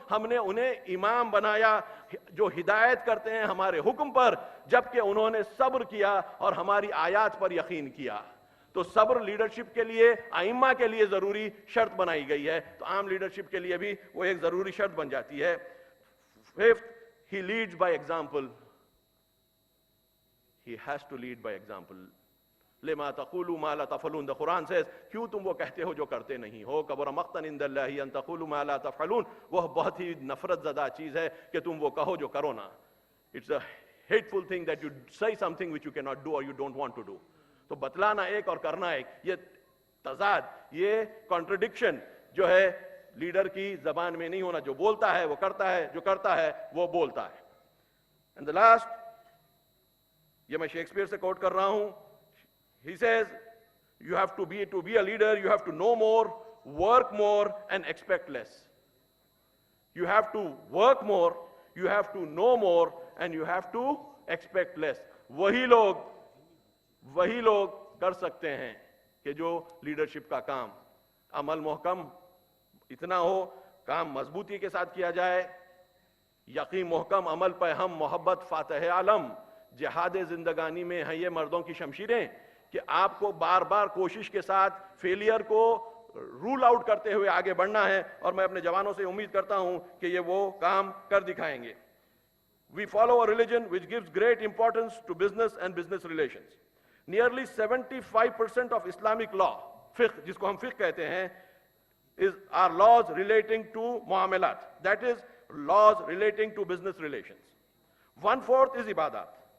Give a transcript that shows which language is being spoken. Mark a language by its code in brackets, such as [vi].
[ur] ہم نے انہیں امام بنایا جو ہدایت کرتے ہیں ہمارے حکم پر, جبکہ انہوں نے صبر کیا اور ہماری آیات پر یقین کیا. تو صبر لیڈرشپ کے لیے, ائمہ کے لیے ضروری شرط بنائی گئی ہے, تو عام لیڈرشپ کے لیے بھی وہ ایک ضروری شرط بن جاتی ہے. [en] Fifth, he leads by example. He has to lead by example. [ar] لما تقولوا ما لا تفعلون. [en] The Quran says, [ur] کیوں تم وہ کہتے ہو جو کرتے نہیں ہو. [ar] کبر مقتا عند اللہ ان تقولوا ما لا تفعلون. [ur] وہ بہت ہی نفرت زدہ چیز ہے کہ تم وہ کہو جو کرو نہ. [en] It's a hateful thing that you say something which you cannot do or you don't want to do. [ur] تو بتلانا ایک اور کرنا ایک, یہ تضاد, یہ کانٹرڈکشن جو ہے لیڈر کی زبان میں نہیں ہونا. جو بولتا ہے وہ کرتا ہے, جو کرتا ہے وہ بولتا ہے. [en] And the last, [ur] یہ میں شیکسپیئر سے کوٹ کر رہا ہوں. [en] He says, you have to be a leader, you have to know more, work more, and expect less. You have to work more, you have to know more, and you have to expect less. [ur] وہی لوگ کر سکتے ہیں کہ جو leadership کا کام, عمل محکم اتنا ہو, کام مضبوطی کے ساتھ کیا جائے, یقین محکم عمل پہ ہم محبت فاتح عالم, جہاد زندگانی میں ہیں یہ مردوں کی شمشیریں کہ آپ کو بار بار کوشش کے ساتھ فیلئر کو رول آؤٹ کرتے ہوئے آگے بڑھنا ہے, اور میں اپنے جوانوں سے امید کرتا ہوں کہ یہ وہ کام کر دکھائیں گے. [en] We follow a religion which gives great importance to business and business relations. Nearly 75% of Islamic law, fiqh, [ur] جس کو ہم فقہ کہتے ہیں, [en] are laws relating to muamalat. That is, laws relating to business relations. 1/4 is ibadat.